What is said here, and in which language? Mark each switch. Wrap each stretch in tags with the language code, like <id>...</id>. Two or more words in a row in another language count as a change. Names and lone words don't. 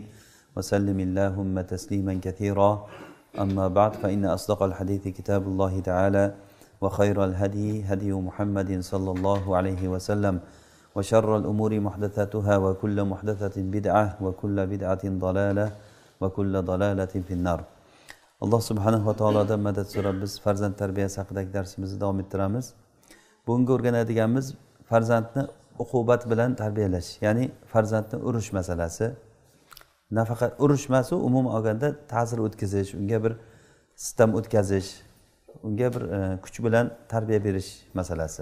<ar>وسلم اللهم تسليما كثيرا أما بعد فإن أصدق الحديث كتاب الله تعالى وخير الهدي هدي محمد صلى الله عليه وسلم وشر الأمور محدثاتها وكل محدثة بدعة وكل بدعة ضلالة وكل ضلالة في النار. الله سبحانه وتعالى</ar> <uz>da madad so'rab farzand tarbiyasi haqidagi darsimizni davom ettiramiz. Bugungi o'rganadiganimiz farzandni uqubat bilan tarbiyalash, ya'ni farzandni urish masalasi. Nafaqat urish emas, umuman olganda ta'sir o'tkazish, unga bir sistem o'tkazish, unga bir kuch bilan tarbiya berish masalasi.</uz>